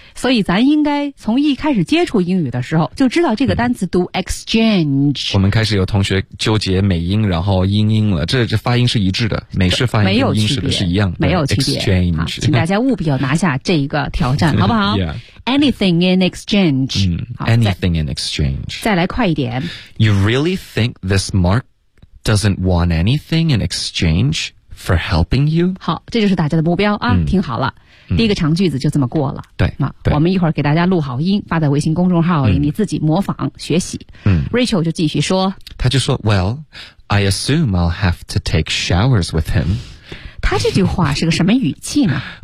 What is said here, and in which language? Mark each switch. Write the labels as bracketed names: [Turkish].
[Chinese] 所以咱应该从一开始接触英语的时候就知道这个单词读 exchange、嗯、我们开始有同学纠结美音然后英音了，这发音是一致的，美式发音跟英式的是一样的，没有区别 [English] exchange、 [Chinese] 啊、请大家务必要拿下这一个挑战好不好、 [English] yeah. anything in exchange、嗯、anything in exchange [Chinese] 再来快一点。 [English] You really think this markDoesn't want anything in exchange for helping you? [Chinese] 好，这就是大家的目标啊，听好了。第一个长句子就这么过了。对，那我们一会儿给大家录好音，发在微信公众号里，你自己模仿学习。 Rachel 就继续说。他就说 [English] ,Well, I assume I'll have to take showers with him. [Chinese] 他这句话是个什么语气呢？